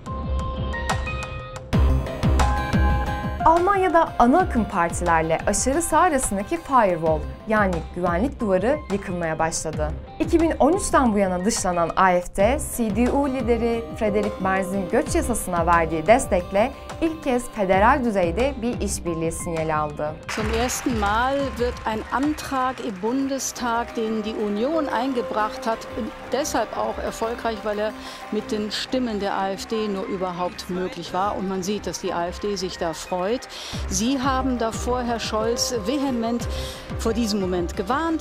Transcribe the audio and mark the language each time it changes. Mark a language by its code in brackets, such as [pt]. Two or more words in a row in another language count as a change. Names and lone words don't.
[tr] Almanya'da ana akım partilerle aşırı sağ arasındaki firewall yani güvenlik duvarı yıkılmaya başladı. 2013'ten bu yana dışlanan AfD, CDU lideri Friedrich Merz'in göç yasasına verdiği destekle ilk kez federal düzeyde bir işbirliği sinyali aldı. [de] Zum ersten Mal wird ein Antrag im Bundestag, den die Union eingebracht hat, deshalb auch erfolgreich, weil er mit den Stimmen der AfD nur überhaupt möglich war. Und man sieht, dass die AfD sich da freut. Sie haben davor, Herr Scholz, vehement vor diesem Moment gewarnt.